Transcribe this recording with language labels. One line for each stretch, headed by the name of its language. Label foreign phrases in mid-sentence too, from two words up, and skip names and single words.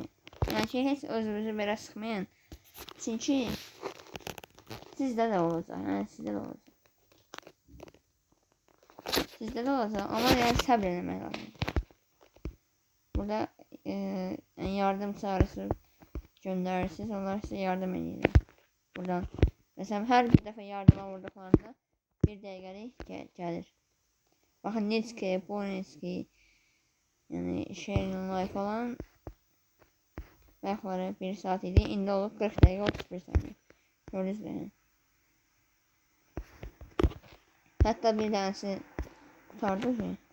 Azerbaijani: Yəni ki, heç özünüzü belə sıxmayın, çünki sizdə də olacaq, yəni sizdə də olacaq. Sizdə də olacaq, amma yəni səbr eləmək lazım. Burada yardım çağrısı göndərirsiniz, onlar sizə yardım edirlər. Buradan mesela her bir defa yardıma vurduklarında bir dəqiqəlik gəlir. Baxın Nitski, Bonitski, yəni Sharing Life olan bayaqları 1 saat idi, indi olub 40 dəqiqə 31 saniyə.
Turkish: Gördünüz mü?
Azerbaijani: Hətta bir dənəsi qutardı ki.